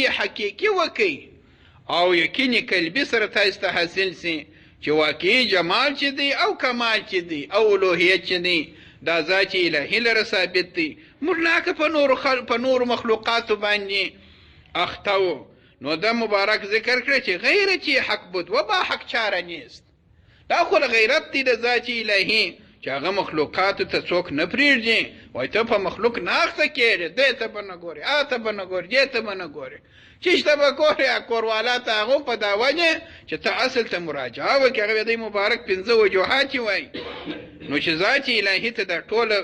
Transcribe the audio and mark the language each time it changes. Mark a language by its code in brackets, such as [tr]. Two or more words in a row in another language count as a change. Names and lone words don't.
[ps] حقیقي وکئ او یقیني قلبي سره تاسو ته حاصل سي چې واقعي جمال چې دی او کمال چې دی او الوهیت چې دی دا ذات الهی لره ثابت دی موږ نه په نور مخلوقاتو باندې اختو نو د مبارک ذکر کړی چې [fa] غیرتی حق بود و با حق چاره نیست [ps] دا خو غیرت دی د ذات الهی چې هغه مخلوقاتو ته څوک نه پرېږدي وایي ته په مخلوق نه اخته کېږې دی ته به نه ګورې ته به نه ګورې دې ته به نه ګورې چې ته به ګورې کوروالا ته هغو په دا وجه چې ته اصل ته مراجعه وکړې هغه دی مبارک 5 وجوهات وایي نو چې ذات الهي ته دا ټوله